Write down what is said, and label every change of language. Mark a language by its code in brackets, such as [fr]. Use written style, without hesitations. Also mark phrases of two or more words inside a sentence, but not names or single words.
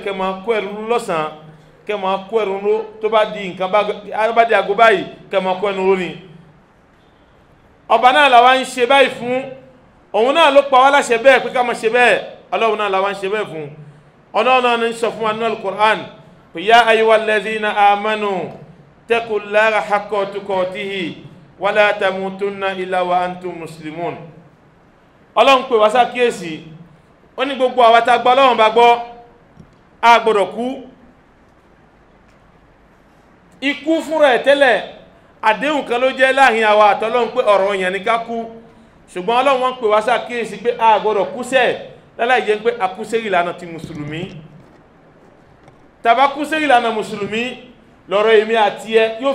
[yo] kẹ́ máa kó ẹrù lọ́sàn-án kẹ́ máa kó ẹrù ró tó bá di nǹkan bá di àgọ́ báyìí kẹ́ máa kó ẹnu ró ni ọba náà làwa ń ṣe báyìí fún òun náà ló pa wá láṣẹ bẹ́ẹ̀ pé ká máa ṣe bẹ́ẹ̀ Ọlọ́run náà làwa ń ṣe bẹ́ẹ̀ fún Ọlọ́run náà ń sọ fún wa nínú Al-Qur'an pé [ar] يا أيها الذين آمنوا اتقوا الله حق تقاته ولا تموتن إلا وأنتم مسلمون [yo] Ọlọ́run pè wá ṣàkíyèsí ó ní gbogbo àwa tá gbọ́ Ọlọ́run bá gbọ́ a gbọ́dọ̀ kú ikú fúnra ẹ̀ tẹ́lẹ̀ àdéhùn kan ló jẹ́ láàrin àwa àtọ́lọ́run pé ọ̀rọ̀ yẹn ní ká kú ṣùgbọ́n Ọlọ́run wọ́n pè wá ṣàkíyèsí pé a gbọ́dọ̀ kú sẹ́ láláì jẹ́ pé a kú sí ìlànà ti mùsùlùmí tàbá kú sí ìlànà mùsùlùmí lọ́rọ̀ èmi àti ẹ yóò